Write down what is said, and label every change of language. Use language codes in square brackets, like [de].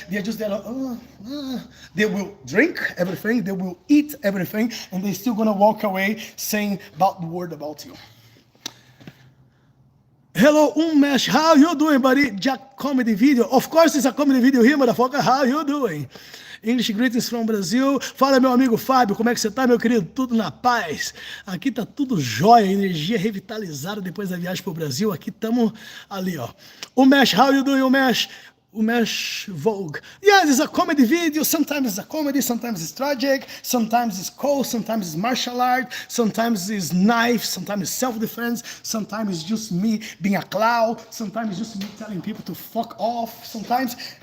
[en] They are just there like, They will drink everything, they will eat everything, and they're still gonna walk away saying about the word about you. Hello, Umesh, how you doing, buddy? Jack comedy video. Of course it's a comedy video here, motherfucker. How you doing? English greetings from Brasil. [pt] Fala, meu amigo Fábio, como é que você tá, meu querido? Tudo na paz? Aqui tá tudo jóia, energia revitalizada depois da viagem pro Brasil. Aqui estamos ali, ó. [en] Umesh, how you doing, Umesh? Umesh Vogue. Yes, it's a comedy video. Sometimes it's a comedy, sometimes it's tragic, sometimes it's cold, sometimes it's martial art, sometimes it's knife, sometimes it's self-defense, sometimes it's just me being a clown, sometimes it's just me telling people to fuck off, sometimes...